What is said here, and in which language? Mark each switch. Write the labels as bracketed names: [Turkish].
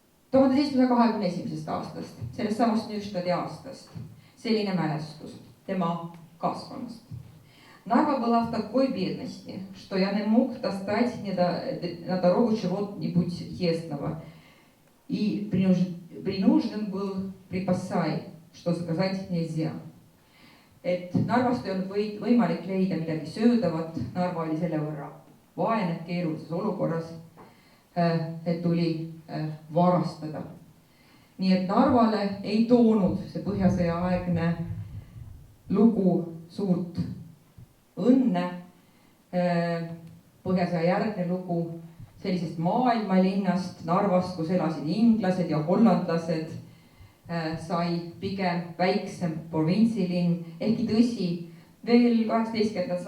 [Estonian] 1721. aastast, sellest samast Nüstadi aastast, selline mälestus tema kasvamast. [Russian] Narva была в такой бедности, что я не мог достать на дорогу чего-нибудь естного и принужден был припасай, что заказать нельзя. [Estonian] Et Narvast ei olnud võimalik leida midagi söödavat, Narva oli selle võrra vaene keerulises olukorras, et tuli varastada. Nii et Narvale ei toonud see põhjasõja aegne lugu suurt õnne, põhjasõja järgne lugu sellisest maailmalinnast Narvast, kus elasid inglased ja hollandlased, sai pigem väiksem provintsilinn, ehkki tõsi, veel 18.